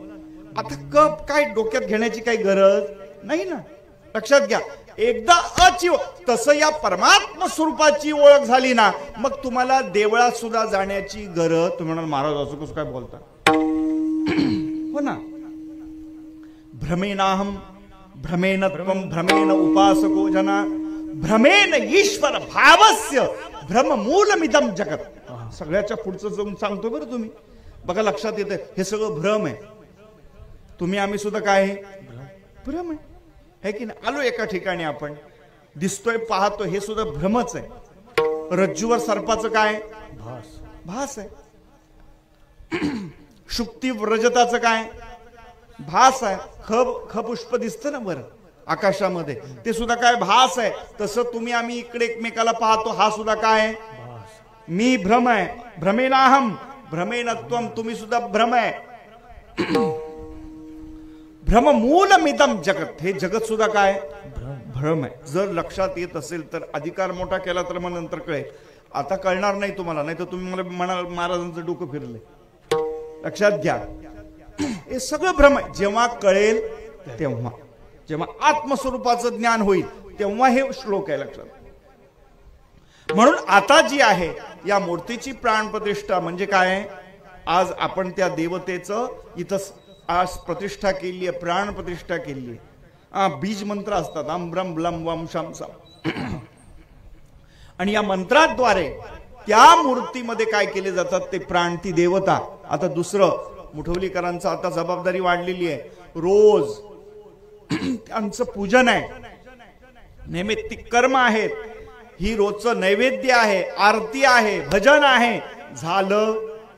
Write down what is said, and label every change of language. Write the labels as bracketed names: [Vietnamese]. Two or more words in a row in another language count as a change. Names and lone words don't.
[Marathi] आता कप काय डोक्यात घेण्याची काही गरज नाही ना, लक्षात घ्या. एकदा अची, तसं या परमात्मा स्वरूपाची ओळख झाली ना, मग तुम्हाला देवळात सुद्धा जाण्याची गरज. तुम्ही म्हणाल महाराज असं कसं काय बोलता? हो ना. [Sanskrit] भ्रमेनाहम भ्रमेण त्वं भ्रमेण उपासको जना भ्रमेण ईश्वर भावस्य भ्रममूलमिदं जगत. [Marathi] सगळ्याच्या पुढचं जाऊन सांगतो बरं तुम्ही. बघा लक्षात येतं, हे सगळं भ्रम आहे. तुम्ही आम्ही सुद्धा काय आहे, भ्रम आहे की नाही. आलो एका ठिकाणी, आपण दिसतोय, पाहतो, हे सुद्धा भ्रमच आहे. रज्जूवर सर्पाचं काय भास आहे. शुक्ती रजताचं काय भास आहे. ख पुष्प दिसतं ना बरं आकाशामध्ये, ते सुद्धा काय भास आहे. तसं तुम्ही आम्ही इकडे एकमेकाला पाहतो, हा सुद्धा काय, मी भ्रम आहे. [Sanskrit] भ्रमेनाहम भ्रमेण त्वं, [Marathi] तुम्ही सुद्धा भ्रम आहे. [Sanskrit] भ्रममूलमिदं जगत, [Marathi] हे जगत सुद्धा काय भ्रम आहे. जर लक्षात येत असेल तर अधिकार मोठा केला तर मग नंतर कळेल. आता कळणार नाही तुम्हाला, नाही तर तुम्ही मला म्हणाल महाराजांचं डोकं फिरलंय. लक्षात घ्या, हे सगळं भ्रम आहे. जेव्हा कळेल तेव्हा, जेव्हा आत्मस्वरूपाचं ज्ञान होईल तेव्हा हे श्लोक आहे, लक्षात. म्हणून आता जी आहे या मूर्तीची प्राणप्रतिष्ठा म्हणजे काय, आज आपण त्या देवतेचं इथं आज प्रतिष्ठा केली आहे, प्राण प्रतिष्ठा केली आहे. बीज मंत्र असतात, [Sanskrit] अम ब्रम ब्लम वम शम सम. [Marathi] आणि या मंत्राद्वारे त्या मूर्तीमध्ये काय केले जातात, ते प्राण, ती देवता. आता दुसरं मुठवलीकरांचं आता जबाबदारी वाढलेली आहे, रोज त्यांचं पूजन आहे, नैमित्तिक कर्म आहेत, ही रोजचं नैवेद्य आहे, आरती आहे, भजन आहे, झालं पाहिजे.